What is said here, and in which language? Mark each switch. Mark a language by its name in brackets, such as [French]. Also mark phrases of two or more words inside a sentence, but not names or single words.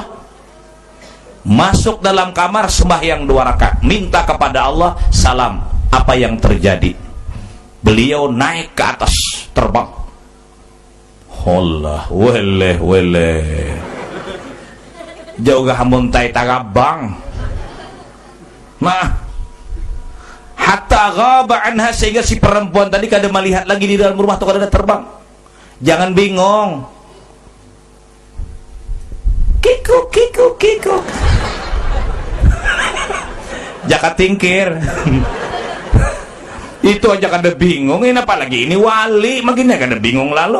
[Indonesian] Masuk dalam kamar, sembahyang 2 rakaat, minta kepada Allah, salam. Apa yang terjadi? Beliau naik ke atas, terbang. Allah, wele jauh gak muntai tagabang. Nah, [Arabic] حتى غاب عنها, [Banjar] sehingga si perempuan tadi kada melihat lagi di dalam rumah atau kada terbang. [Indonesian] Jangan bingung. Kikuk kikuk kikuk. Jaka tingkir. [Banjar] Itu aja kada bingung, ini apa lagi ini wali, makin kada bingung lalu.